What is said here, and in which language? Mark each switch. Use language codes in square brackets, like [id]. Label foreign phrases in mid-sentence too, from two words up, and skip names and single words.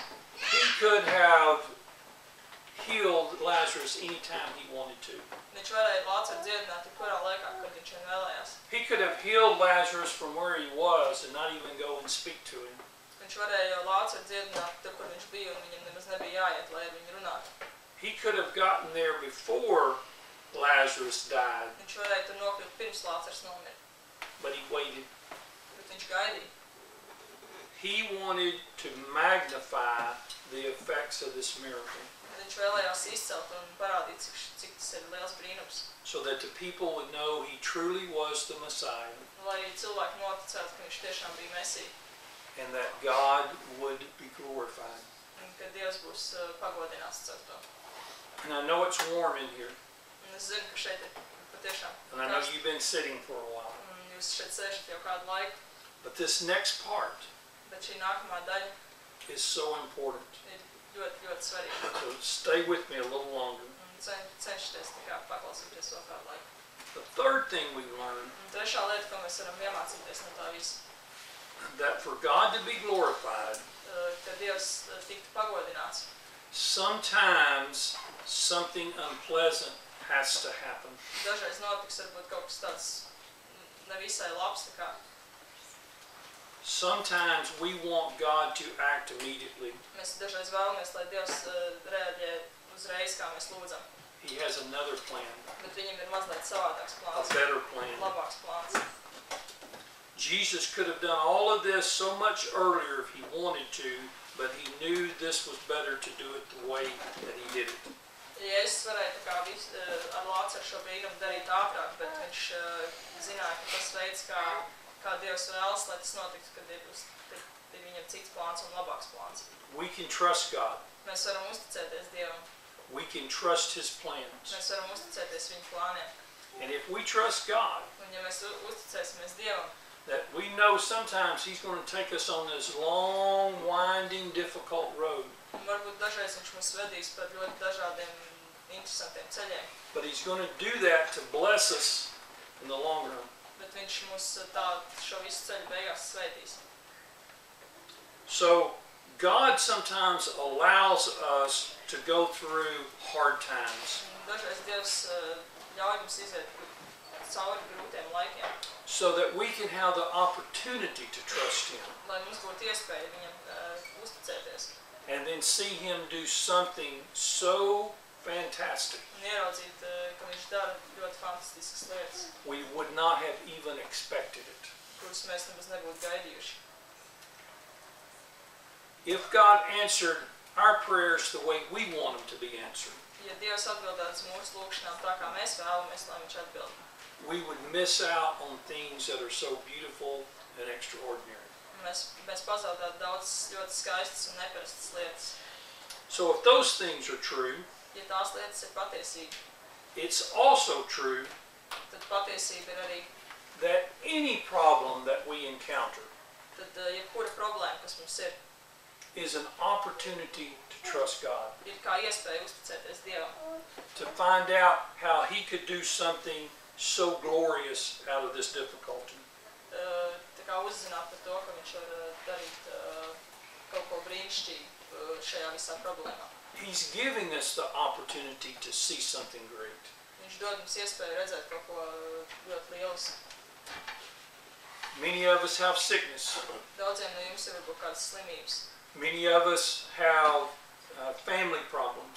[en] He could have healed Lazarus anytime he wanted to. [lv] Viņš varēja Lācaru dziedināt jebkurā laikā, kad viņš vien vēlējās. [en] He could have healed Lazarus from where he was and not even go and speak to him. [lv] Viņš varēja Lācaru dziedināt tur, kur viņš bija, un viņam nemaz nebija jāiet, lai ar viņu runātu. [en] He could have gotten there before Lazarus died, [lv] Viņš varēja tur nokļūt pirms Lācars nomira, [en] but he waited. [lv] bet viņš gaidīja. [en] He wanted to magnify the effects of this miracle [lv] Viņš vēlējās izcelt un parādīt, cik tas ir liels brīnums. [en] so that the people would know he truly was the Messiah [lv] Lai cilvēki noticētu, ka viņš tiešām bija Mesija, [en] and that God would be glorified. [lv] un ka Dievs būs pagodināts caur to. [en] And I know it's warm in here, [lv] Un es zinu, ka šeit ir patiešām [en] and I know [lv] karsts, [en] you've been sitting for a while. [lv] un jūs šeit sēžat jau kādu laiku, [en] But this next part [lv] bet šī nākamā daļa [en] is so important. [lv] ir ļoti, ļoti svarīga. [en] So stay with me a little longer. [lv] Un cenšaties tā kā paklausīties vēl kādu laiku. [en] The third thing we learn, [lv] Un trešā lieta, ko mēs varam iemācīties no tā visa, [en] that for God to be glorified, [lv] ka Dievs tiktu pagodināts. [en] sometimes something unpleasant has to happen. [lv] Dažreiz notiks varbūt kaut kas tāds nevisai labs, tā kā [en] Sometimes we want God to act immediately. [lv] mēs dažreiz vēlamies, lai Dievs reaģē uzreiz, kā mēs lūdzam. [en] He has another plan, [lv] Bet viņam ir mazliet savādāks [en] a [lv] plāns, [en] better plan. [lv] labāks plāns. [en] Jesus could have done all of this so much earlier if he wanted to, but he knew this was better to do it the way that he did it. [lv] Jēzus varēja tā kā ar Lācaru šo brīnumu darīt ātrāk, bet viņš zināja, ka tas veids, kā Dievs vēlas, lai tas notiktu, kad ir viņam cits plāns un labāks plāns. [en] We can trust God. [lv] Mēs varam uzticēties Dievam, [en] We can trust his plans. [lv] mēs varam uzticēties viņa plāniem. [en] And if we trust God, [lv] Un ja mēs uzticēsimies Dievam, [en] that we know sometimes he's going to take us on this long, winding, difficult road. [lv] un varbūt dažreiz viņš mūs vedīs par ļoti dažādiem interesantiem ceļiem, [en] But he's going to do that to bless us in the long run. [lv] bet viņš mūs šo visu ceļu beigās svētīs. [en] So God sometimes allows us to go through hard times [lv] Un dažreiz Dievs ļauj mums iziet cauri grūtiem laikiem, [en] so that we can have the opportunity to trust him [lv] lai mums būtu iespēja viņam uzticēties [en] and then see him do something so fantastic [lv] un ieraudzīt, ka viņš dara ļoti fantastiskas lietas, [en] we would not have even expected it. [lv] kuras mēs nemaz nebūtu gaidījuši. [en] If God answered our prayers the way we want them to be answered, [lv] Ja Dievs atbildētu uz mūsu lūgšanām tā, kā mēs vēlamies, lai viņš atbild, [en] we would miss out on things that are so beautiful and extraordinary. [lv] mēs pazaudētu daudz ļoti skaistas un neparastas lietas. [en] So if those things are true, [lv] Ja tās lietas ir patiesība, [en] it's also true [lv] tad patiesība ir arī, [en] that any problem that we encounter [lv] tad jebkura problēma, kas mums ir [en] is an opportunity to trust God, [lv] kā iespēja uzticēties Dievam, [en] to find out how he could do something so glorious out of this difficulty. [lv] Tā kā uzzināt par to, ka viņš var darīt kaut ko brīnišķīgu šajā visā problēmā. [en] He's giving us the opportunity to see something great. [lv] Viņš dod mums iespēju redzēt kaut ko ļoti lielisku. [en] Many of us have sickness. [lv] Daudziem no jums ir varbūt kādas slimības. [en] Many of us have family problems.